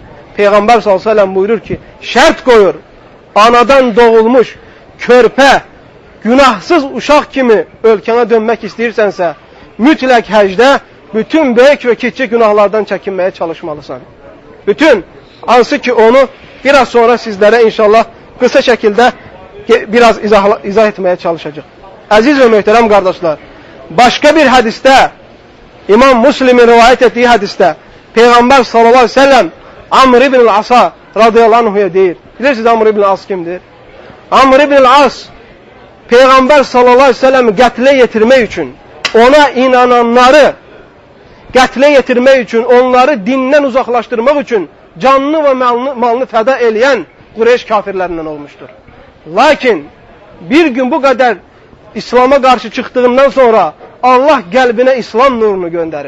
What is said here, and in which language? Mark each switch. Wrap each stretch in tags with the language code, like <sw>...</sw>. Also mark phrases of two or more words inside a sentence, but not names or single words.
<az>Peyğəmbər s.ə.v buyurur ki, şərt qoyur, anadan doğulmuş, körpə, günahsız uşaq kimi ölkənə dönmək istəyirsənsə, mütləq həcdə bütün böyük və kiçik günahlardan çəkinməyə çalışmalısan. Bütün, hansı ki onu biraz sonra sizlərə inşallah qısa şəkildə biraz izah etməyə çalışacaq. Əziz və möhtərəm qardaşlar, başqa bir hədisdə, İmam Müslimin rivayət etdiyi hədisdə, Peyğəmbər</az> <ar>صلى الله عليه وسلم</ar> <az>Amr ibn al-As'a</az> <ar>رضي الله عنه</ar> <az>deyir. Bilirsiniz Amr ibn al-As kimdir? Amr ibn al-As Peyğəmbər</az> <ar>صلى الله عليه وسلم</ar> <az>qətlə yetirmək üçün, ona inananları qətlə yetirmək üçün, onları dindən uzaqlaşdırmaq üçün canını və malını fəda eləyən Qureyş kafirlərindən olmuşdur. Lakin bir gün bu qədər İslam'a qarşı çıxdığından sonra Allah qəlbinə İslam nurunu göndərir.</az>